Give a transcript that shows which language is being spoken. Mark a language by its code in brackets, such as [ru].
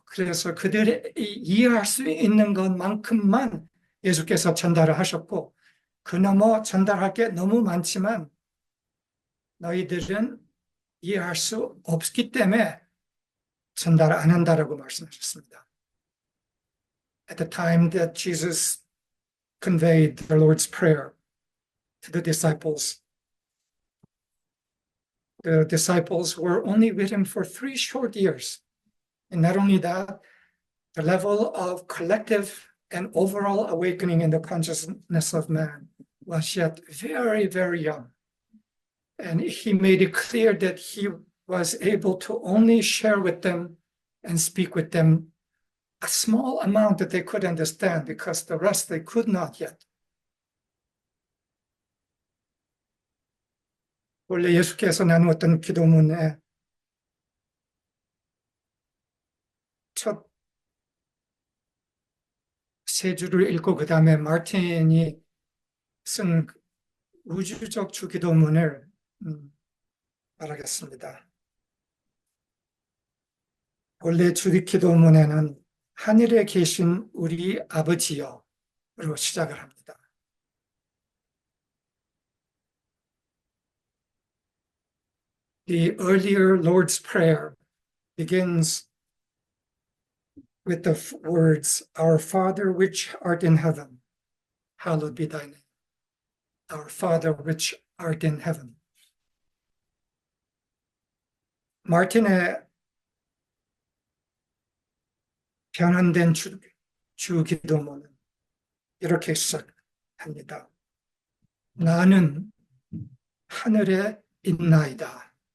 [ko] 그래서 그들이 이해할 수 있는 것만큼만 예수께서 전달을 하셨고, 그 넘어 전달할 게 너무 많지만 너희들은 이해할 수 없기 때문에 전달 안 한다라고 말씀하셨습니다. [en] At the time that Jesus conveyed the Lord's Prayer to the disciples were only with him for 3 short years. And not only that, the level of collective and overall awakening in the consciousness of man was yet very, very young. And he made it clear that he was able to only share with them and speak with them a small amount that they could understand, because the rest they could not yet. [ko] 원래 예수께서 나누었던 기도문에 첫 3줄을 읽고 그 다음에 마틴이 쓴 우주적 주기도문을 말하겠습니다. 원래 주기도문에는 하늘에 계신 우리 아버지여로 시작을 합니다. [en] The earlier Lord's Prayer begins with the words, Our Father which art in heaven, hallowed be thy name. Our Father which art in heaven. [ko] 마틴의 변환된 주기도문은 이렇게 시작합니다. 나는 하늘에 있나이다.